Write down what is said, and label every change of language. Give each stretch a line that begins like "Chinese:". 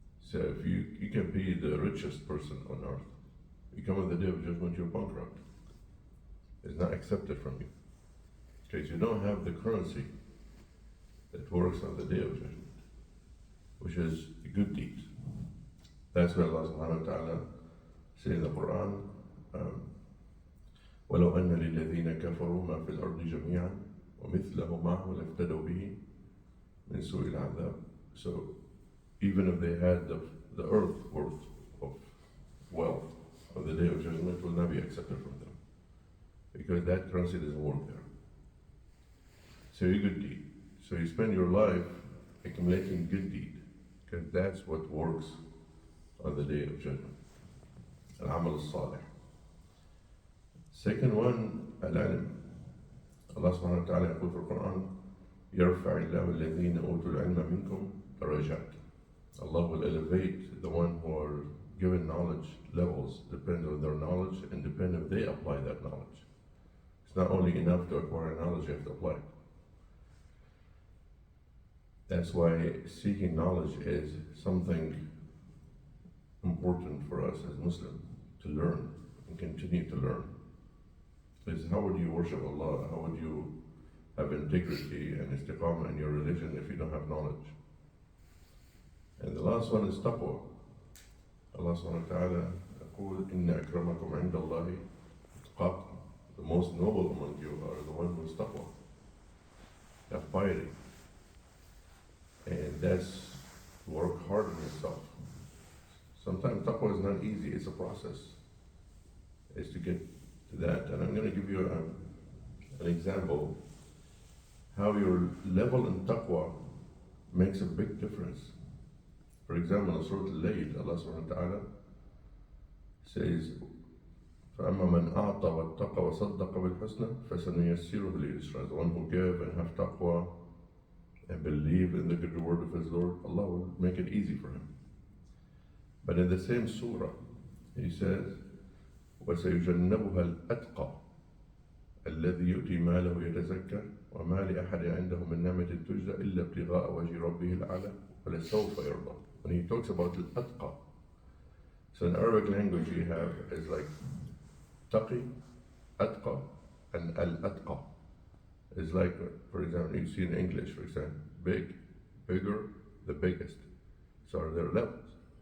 English: So if you can be the richest person on earth, you come on the Day of Judgment, you're bankrupt. It's not accepted from you, because you don't have the currency that works on the Day of Judgment, which is good deeds. That's why Allah subhanahu wa ta'ala says in the Quran,
Arabic: وَلَوْ أَنَّ لِلَّذِينَ كَفَرُوا مَا فِي الْأَرْضِ جَمِيعًا وَمِثْلَهُ مَعَهُ لَافْتَدَوْا بِهِ مِنْ سُوءِ الْعَذَابِ.
English: So even if they had the earth worth of wealth on the Day of Judgment, will not be accepted from them, because that currency doesn't work there. So you good deed. So you spend your life accumulating good deed, because that's what works on the Day of Judgment. Al-Amal al-Salih. Second one, al-ilm. Allah subhanahu wa ta'ala
Arabic: يقول في القرآن: يرفع الله الذين أوتوا العلم منكم درجات.
English: Allah will elevate the one who are given knowledge levels, depend on their knowledge and depend if they apply that knowledge. It's not only enough to acquire knowledge, you have to apply it. That's why seeking knowledge is something important for us as Muslims to learn and continue to learn. Because how would you worship Allah? How would you have integrity and istiqamah in your religion if you don't have knowledge? And the last one is taqwa. Allah subhanahu wa ta'ala
Arabic: يقول إن أكرمكم عند الله أتقاكم.
English: The most noble among you are the one who is taqwa. Have piety. And that's to work hard on yourself. Sometimes taqwa is not easy, it's a process. It's to get to that. And I'm going to give you an example how your level in taqwa makes a big difference. For example, in Surah Al-Layl, Allah subhanahu wa ta'ala says,
Arabic: فَأَمَّا مَنْ أَعْطَى وَاتَّقَى وَصَدَّقَ بِالْحُسْنَى فَسَنُيَسِّرُهُ لِلْيُسْرَى.
English: The one who give and have taqwa and believe in the good word of his Lord, Allah will make it easy for him. But in the same surah, he says,
Arabic: وَسَيُجَنَّبُهَا الْأَتْقَى الَّذِي يُؤْتِي مَالَهُ يَتَزَكَّى وَمَا لِأَحَدٍ عِنْدَهُ مِنْ نَعْمَةٍ تُجْزَى إِلَّا ابْتِغَاءَ وَجْهِ رَبِّهِ الْأَعْلَى وَلَسَوْفَ يَرْضَى.
English: When he talks about al-atqa, so in Arabic language you have is like taqi, atqa, and al-atqa. It's like, for example, you see in English, for example, big, bigger, the biggest. So are there levels.